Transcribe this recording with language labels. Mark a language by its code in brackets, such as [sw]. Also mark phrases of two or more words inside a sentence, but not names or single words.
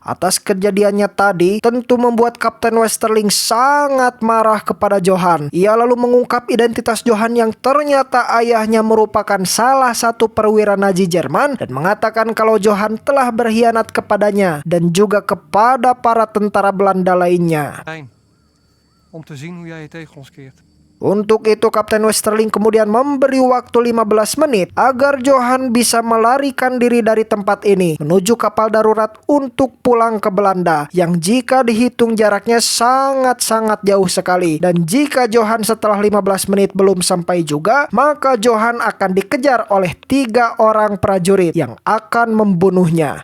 [id] Atas kejadiannya tadi tentu membuat Kapten Westerling sangat marah kepada Johan. Ia lalu mengungkap identitas Johan yang ternyata ayahnya merupakan salah satu perwira Nazi Jerman dan mengatakan kalau Johan telah berkhianat kepadanya dan juga kepada para tentara Belanda lainnya. [nl] Om te zien hoe jij je tegen ons keert. [id] Untuk itu Kapten Westerling kemudian memberi waktu 15 menit agar Johan bisa melarikan diri dari tempat ini menuju kapal darurat untuk pulang ke Belanda yang jika dihitung jaraknya sangat-sangat jauh sekali. Dan jika Johan setelah 15 menit belum sampai juga, maka Johan akan dikejar oleh 3 orang prajurit yang akan membunuhnya.